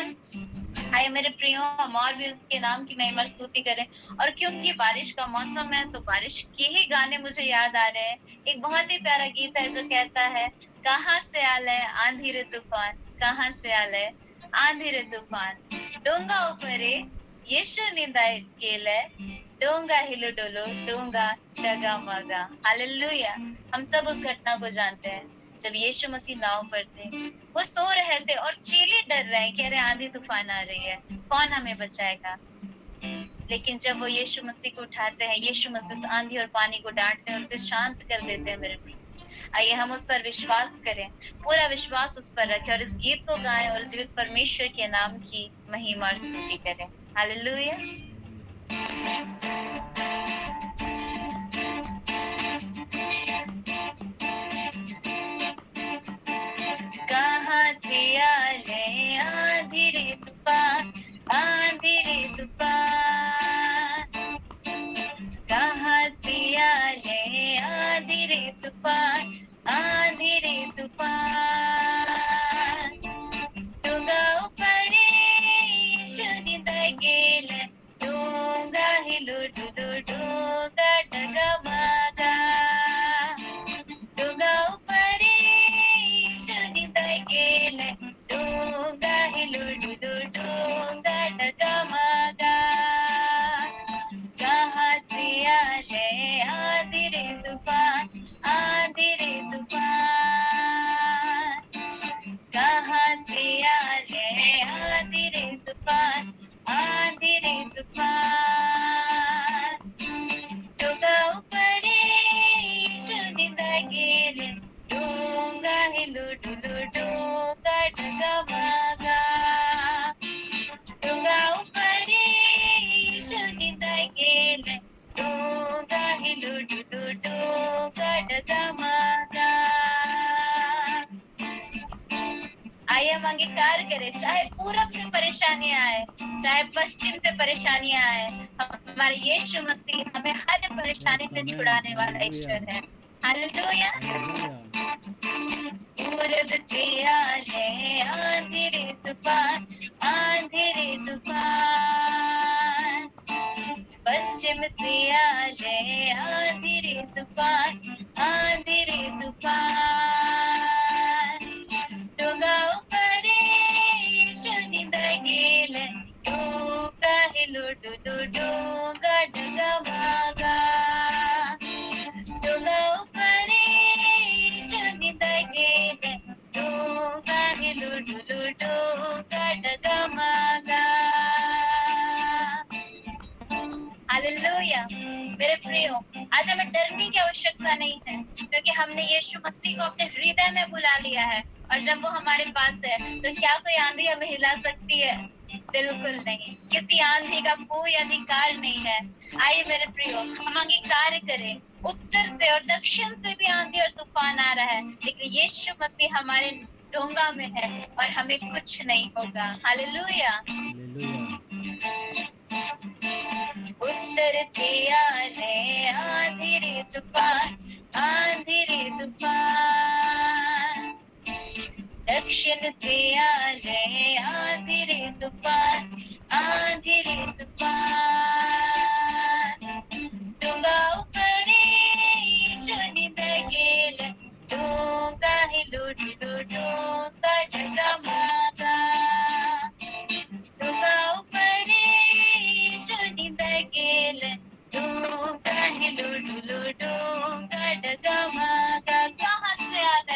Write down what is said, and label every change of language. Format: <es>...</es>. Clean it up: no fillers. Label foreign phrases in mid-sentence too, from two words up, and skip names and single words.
<hi>आइए मेरे प्रियो, हम और भी उसके नाम की महिमा स्तुति करें। और क्योंकि बारिश का मौसम है तो बारिश के ही गाने मुझे याद आ रहे हैं। एक बहुत ही प्यारा गीत है जो कहता है,</hi> <sck>कहाँ से आले आंधी रे तूफान, कहाँ से आले आंधी रे तूफान, डोंगा ऊपरे यीशु निंदाए केले, डोंगा हिलो डोलो डोंगा डगा मगा।</sck> <hi>हालेलुया। हम सब उस घटना को जानते हैं जब यीशु मसीह नाव पर थे, वो सो रहे थे और चेले डर रहे हैं, कह रहे आंधी तूफान आ रही है, कौन हमें बचाएगा। लेकिन जब वो यीशु मसीह को उठाते हैं, यीशु मसीह उस आंधी और पानी को डांटते हैं और उसे शांत कर देते हैं मेरे प्रिय। आइए हम उस पर विश्वास करें, पूरा विश्वास उस पर रखें और इस गीत को गाएं और जीवित परमेश्वर के नाम की महिमा और स्तुति करें।</hi> <sck>हालेलुया। कहाँ से आले आंधी रे तूफान, आंधी रे तूफान, कहाँ से आले आंधी रे तूफान, आंधी रे तूफान, डोंगा ऊपरे यीशु निंदाए गेले, डोंगा हिलो डुलो डोंगा डगमगा, डोंगा ऊपरे यीशु निंदाए गेले, डोंगा हिलो डुलो डोंगा डगमगा, कहाँ से आले आंधी रे तूफान, आंधी रे तूफान, कहाँ से आले आंधी रे तूफान, आंधी रे तूफान, डोंगा ऊपरे यीशु निंदाए गेले, डोंगा हिलो डुलो डोंगा डगमगा, डोंगा ऊपरे यीशु निंदाए गेले, डोंगा हिलो डुलो डोंगा डगमगा।</sck> <hi>आइए हम अंगीकार करें, चाहे पूरब से परेशानियां आए, चाहे पश्चिम से परेशानियां आए, हमारे यीशु मसीह हमें हर परेशानी से छुड़ाने वाला ईश्वर है।</hi> <sck>हालेलुया। पूरब से आले आंधी रे तूफान, आंधी रे तूफान, पश्चिम से आले आंधी रे तूफान, आंधी रे तूफान, डोंगा ऊपरे यीशु निंदाए गेले, डोंगा हिलो डुलो डोंगा डगमगा, डोंगा ऊपरे यीशु निंदाए गेले, डोंगा हिलो डुलो डोंगा डगमगा। हालेलुया।</sck> <hi>मेरे प्रियो, आज हमें डरने की आवश्यकता नहीं है, क्योंकि हमने यीशु मसीह को अपने हृदय में बुला लिया है। और जब वो हमारे पास है तो क्या कोई आंधी हमें हिला सकती है? बिल्कुल नहीं। किसी आंधी का कोई अधिकार नहीं है। आइए मेरे प्रियो, हम अंगीकार करें, उत्तर से और दक्षिण से भी आंधी और तूफान आ रहा है, लेकिन यीशु मसीह हमारे डोंगा में है और हमें कुछ नहीं होगा।</hi> <sck>हालेलुया। उत्तर से आले आंधी रे तूफान, आंधी रे तूफान, दक्षिण से आले आंधी रे तूफान, आंधी रे तूफान, डोंगा ऊपरे यीशु निंदाए गेले, डोंगा हिलो डुलो डोंगा डगमगा, डोंगा ऊपरे यीशु निंदाए गेले, डोंगा हिलो डुलो डोंगा डगमगा। कहाँ से</sck>